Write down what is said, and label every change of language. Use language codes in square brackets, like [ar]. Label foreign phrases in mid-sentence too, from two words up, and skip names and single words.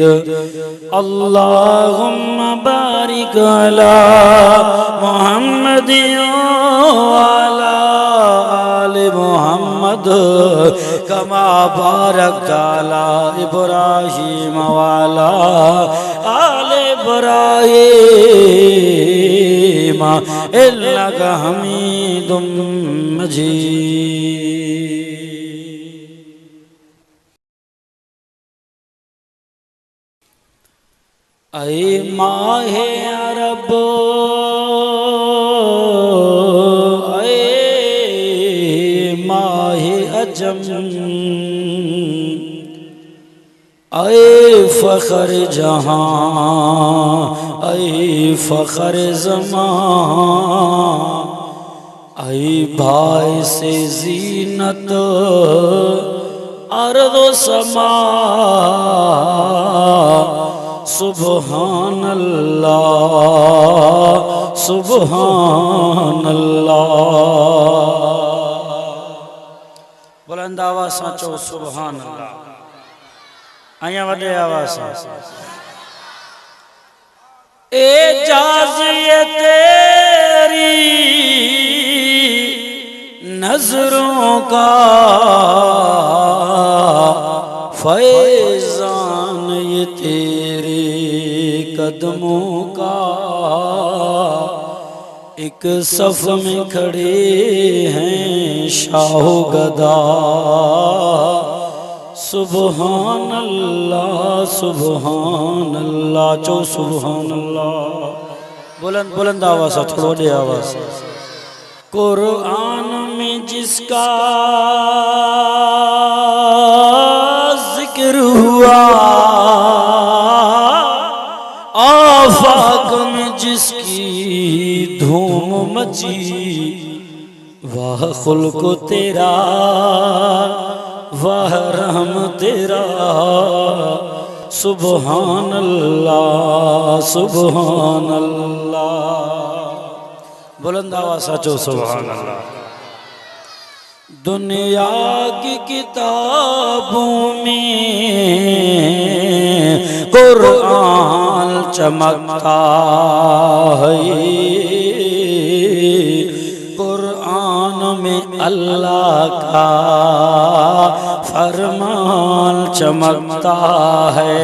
[ar] اللهم بارك على محمد وعلى آل محمد كما باركت على إبراهيم وعلى آل إبراهيم إنك حميد مجيد. [ur] اے ماہِ عرب اے ماہِ عجم اے فخرِ جہاں اے فخرِ زماں اے بھائی سے زینت ارض و سما. [ar] سبحان الله سبحان الله. [sd] बुलंद आवाज़ सां चओ [ar] سبحان الله. [sd] अञा वॾे आवाज़ सां। [ur] اعجاز یہ تیری نظروں کا فیضان یہ تیرے قدموں کا. ایک صف میں کھڑے ہیں شاہو گدا. [ar] سبحان الله سبحان الله चो سبحان الله. [sd] बुलंद बुलंद आवाज़ से थोड़ो दे आवाज़। [ur] قرآن میں جس کا ذکر ہوا آفاق میں جس کی دھوم مچی واہ خلق تیرا واہ رحم تیرا. [ar] سبحان الله سبحان الله. [sd] बुलंद आवाज़ सचो [ar] سبحان الله. [ur] دنیا کی کتابوں میں قرآن چمکتا ہے. قرآن میں اللہ کا فرمان چمکتا ہے.